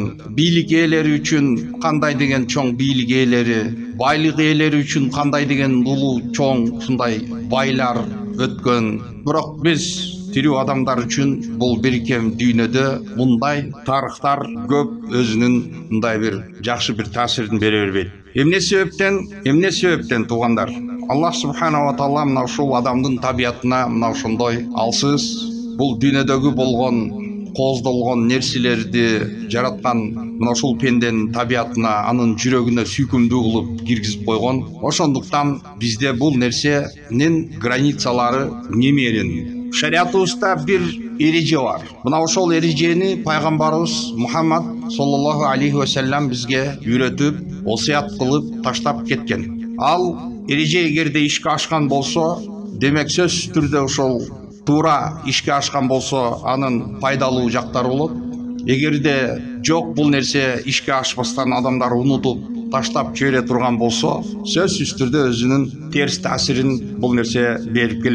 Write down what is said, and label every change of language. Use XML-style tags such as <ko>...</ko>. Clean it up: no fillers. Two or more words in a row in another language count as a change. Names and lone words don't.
<ky>Бийлик ээлери үчүн кандай деген чоң бийлик ээлери, байлык ээлери үчүн кандай деген улуу чоң ушундай байлар өткөн. Бирок биз тирүү адамдар үчүн бул биркем дүйнөдө мындай тарыхтар көп өзүнүн мындай бир жакшы бир таасирин бере бербейт. Эмне себептен туугандар?</ky> <ar>الله سبحانه وتعالى</ar> <ky>мына ушул адамдын табиятына мына ошондой алсыз бул дүйнөдөгү болгон кооздолгон нерселерди жараткан, мына ушул пенденин табиятына, анын жүрөгүнө сүйкүмдүү кылып киргизип койгон. Ошондуктан бизде бул нерсенин границалары немерен. Шариатыбызда бир эреже бар. Мына ошол эрежени пайгамбарыбыз Мухаммад</ky> <ar>صلى الله عليه وسلم</ar> <ky>бизге үйрөтүп, осуят кылып таштап кеткен. Ал эреже эгерде ишке ашкан болсо, демек сөзсүз түрдө ошол туура ишке ашкан болсо, анын пайдалуу жактары болот. Эгерде жок бул нерсе ишке ашпастан адамдар унутуп таштап жибере турган болсо, сөзсүз түрдө өзүнүн терс таасирин бул нерсе берип келет.</ky>